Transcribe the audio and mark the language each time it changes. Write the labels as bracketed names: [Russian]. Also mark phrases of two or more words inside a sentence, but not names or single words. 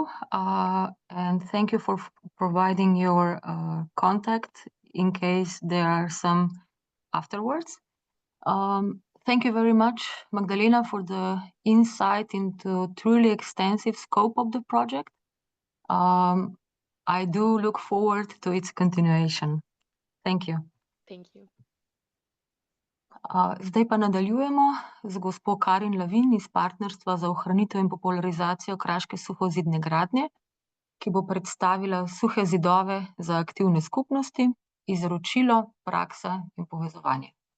[English] And thank you for providing your contact in case there are some afterwards. Thank you very much, Magdalena, for the insight into truly extensive scope of the project. I do look forward to its continuation. Thank you. Thank you. [Slovenian] Zdaj pa nadaljujemo z gospo Karin Lavin iz Partnerstva za ohranitev in popularizacijo kraške suhozidne gradnje, ki bo predstavila suhe zidove za aktivne skupnosti, izročilo, praksa in povezovanje.